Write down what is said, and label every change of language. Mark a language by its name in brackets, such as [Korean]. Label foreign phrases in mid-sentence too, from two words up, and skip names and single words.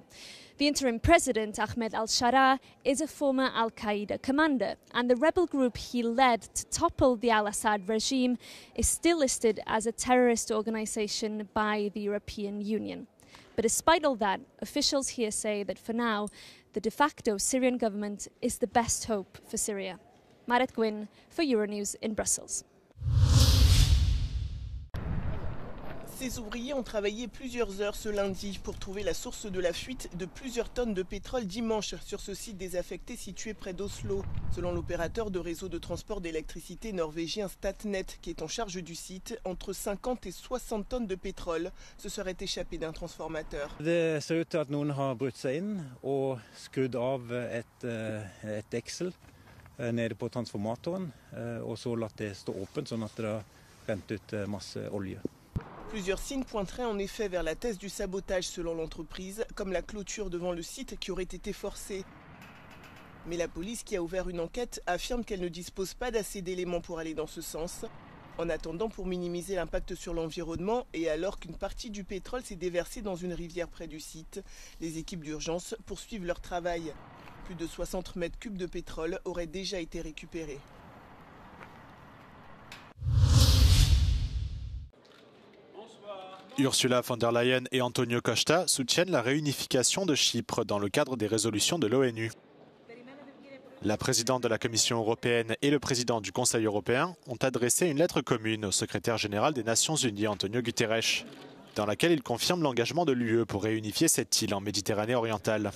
[English] The interim president, Ahmed al-Sharaa, is a former al-Qaeda commander, and the rebel group he led to topple the al-Assad regime is still listed as a terrorist organization by the European Union. But despite all that, officials here say that for now, the de facto Syrian government is the best hope for Syria. Marit Gwyn for Euronews in Brussels. [French] Ces ouvriers ont travaillé plusieurs heures ce lundi pour trouver la source de la fuite de plusieurs tonnes de pétrole dimanche sur ce site désaffecté situé près d'Oslo. Selon l'opérateur de réseau de transport d'électricité norvégien Statnett, qui est en charge du site, entre 50 et 60 tonnes de pétrole se seraient échappées d'un transformateur. [Norwegian] Det ser ut til at noen har brutt seg inn og skrudd av et deksel nede på transformatoren, og så latt det stå åpent sånn at det har rent ut masse olje. [French] Plusieurs signes pointeraient en effet vers la thèse du sabotage selon l'entreprise, comme la clôture devant le site qui aurait été forcée. Mais la police qui a ouvert une enquête affirme qu'elle ne dispose pas d'assez d'éléments pour aller dans ce sens. En attendant, pour minimiser l'impact sur l'environnement et alors qu'une partie du pétrole s'est déversée dans une rivière près du site, les équipes d'urgence poursuivent leur travail. Plus de 60 mètres cubes de pétrole auraient déjà été récupérés. Ursula von der Leyen et Antonio Costa soutiennent la réunification de Chypre dans le cadre des résolutions de l'ONU. La présidente de la Commission européenne et le président du Conseil européen ont adressé une lettre commune au secrétaire général des Nations unies, Antonio Guterres, dans laquelle ils confirment l'engagement de l'UE pour réunifier cette île en Méditerranée orientale.